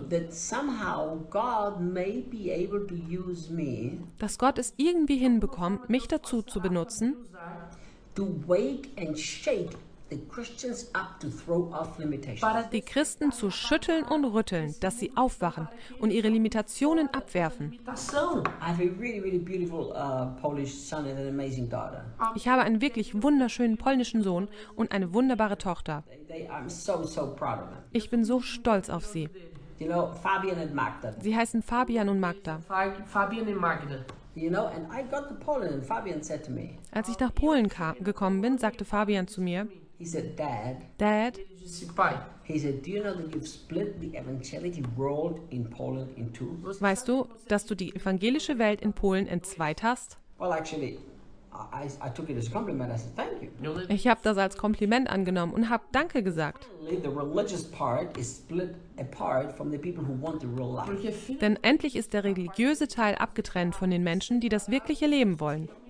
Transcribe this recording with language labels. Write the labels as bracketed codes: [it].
[en] That somehow God may be able to use me. [de] Dass Gott es irgendwie hinbekommt, mich dazu zu benutzen. [en] To wake and shake the Christians up to throw off limitations. [de] Para die Christen zu schütteln und rütteln, dass sie aufwachen und ihre Limitationen abwerfen. [en] I have a really, really beautiful Polish son and an amazing daughter. [de] Ich habe einen wirklich wunderschönen polnischen Sohn und eine wunderbare Tochter. [en] I'm so, so proud of them. [de] Ich bin so stolz auf sie. [en] You know, Fabian and Magda. [de] Sie heißen Fabian und Magda. Fabian und Magda. [en] You know, and I got to Poland, and Fabian said to me. [de] Als ich nach Polen gekommen bin, sagte Fabian zu mir. [en] He said, Dad. Dad. He said, Do you know that you've split the evangelical world in Poland in two? [de] Weißt du, dass du die evangelische Welt in Polen entzweit hast? [en] Well, actually, I took it as a compliment. I said, Thank you. [de] Ich habe das als Kompliment angenommen und habe Danke gesagt. [en] The religious part is split apart from the people who want the real life. [de] Denn endlich ist der religiöse Teil abgetrennt von den Menschen, die das wirkliche Leben wollen.